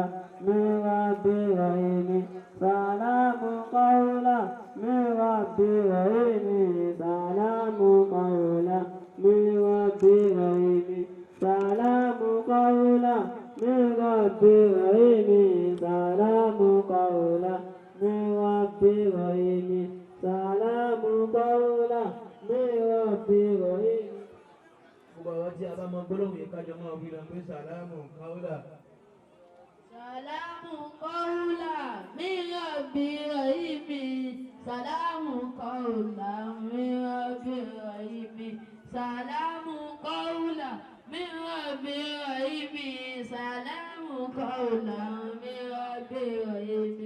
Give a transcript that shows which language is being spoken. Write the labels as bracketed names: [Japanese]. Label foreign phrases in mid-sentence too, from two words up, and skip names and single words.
[Arabic] من رب رحيم سلام قولا من رب رحيم سلام قولا من رب رحيم سلام قولا من رب رحيم سلام قولا من رب رحيم سلام قولا من رب رحيم. [Yoruba] Gbogbo tí a bá mọ gbólóhùn yìí kájọ máa wí lọ pé [Arabic] سلام قولا. سلام قولا من رب رحيم. سلام قولا من رب رحيم. سلام قولا من رب رحيم. سلام قولا من رب رحيم.